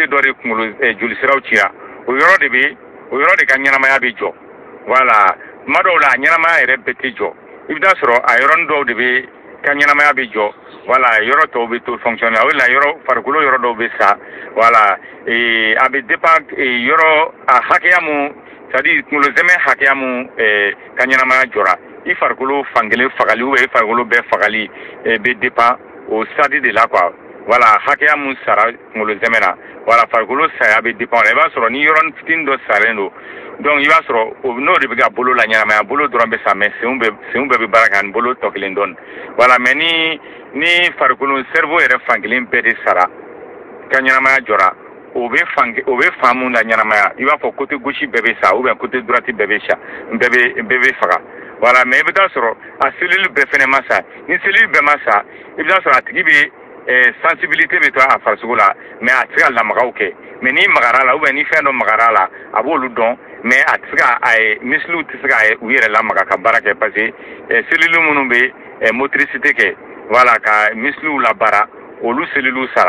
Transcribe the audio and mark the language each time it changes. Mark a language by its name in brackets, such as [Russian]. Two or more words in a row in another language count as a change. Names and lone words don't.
[Bambara] dɔ de jolisiraw cira o yɔrɔ de ka ɲɛnamaya bɛ jɔ voilà tuma dɔw la a ɲɛnamaya yɛrɛ bɛɛ tɛ jɔ i bɛ taa sɔrɔ a yɔrɔnin dɔw de bɛ ka ɲɛnamaya bɛ jɔ voilà yɔrɔ tɔw bɛ to fonctionner o de la farikolo yɔrɔ dɔw bɛ sa voilà a bɛ dépend yɔrɔ a hakɛya mun [French] c'est à dire [Bambara] kunkolo zɛmɛ hakɛya mun ka ɲɛnamaya jɔra i farikolo fankelen fagali [French] ou bien [Bambara] i farikolo bɛɛ fagali bɛ dépend o [French] stade de la quoi [Bambara] voilà hakɛya mun sara kunkolo zɛmɛ na voilà farikolo saya bɛ dépend o la i b'a sɔrɔ ni yɔrɔnin fitinin dɔ salen don donc i b'a sɔrɔ n'o de bɛ ka bolo la ɲɛnamaya bolo dɔrɔn bɛ sa mais senw bɛɛ bɛ baara kɛ ani bolo tɔ kelen dɔɔni voilà mais ni farikolo cerveau yɛrɛ fankelen bɛɛ de sara ka ɲɛnamaya jɔra o bɛ fan mun la ɲɛnamaya i b'a fɔ [French] côté gauche [Bambara] bɛɛ bɛ sa [French] ou bien côté [Bambara] droite bɛɛ bɛ sa bɛɛ bɛ faga voilà mais i bɛ taa sɔrɔ a cellule bɛɛ fɛnɛ ma sa ni cellule bɛɛ ma sa i bɛ taa sɔrɔ a tigi bɛ sensibilité bɛ to a farisogo la mais a tɛ se ka lamagaw kɛ mais n'i magara la ou bien ni fɛn dɔ magara la a b'olu dɔn mais a tɛ se ka misiliw tɛ se ka u yɛrɛ lamaga ka baara kɛ [French] parce que cellule [Bambara] minnu bɛ motricité kɛ voilà ka misiliw labaara olu cellule sara